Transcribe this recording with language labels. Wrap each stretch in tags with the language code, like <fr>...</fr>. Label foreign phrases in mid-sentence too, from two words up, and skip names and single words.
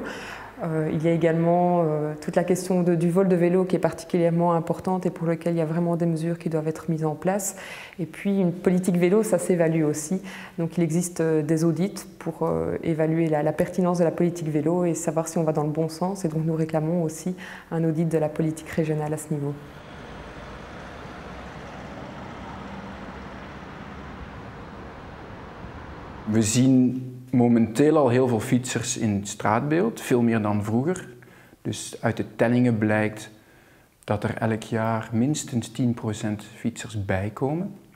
<fr>Il y a également toute la question du vol de vélo qui est particulièrement importante et pour lequel il y a vraiment des mesures qui doivent être mises en place. Et puis une politique vélo, ça s'évalue aussi. Donc il existe des audits pour évaluer la pertinence de la politique vélo et savoir si on va dans le bon sens. Et donc nous réclamons aussi un audit de la politique régionale à ce niveau.</fr> <nl>We zien momenteel al heel veel fietsers in het straatbeeld, veel meer dan vroeger. Dus uit de tellingen blijkt dat er elk jaar minstens 10% fietsers bijkomen.</nl>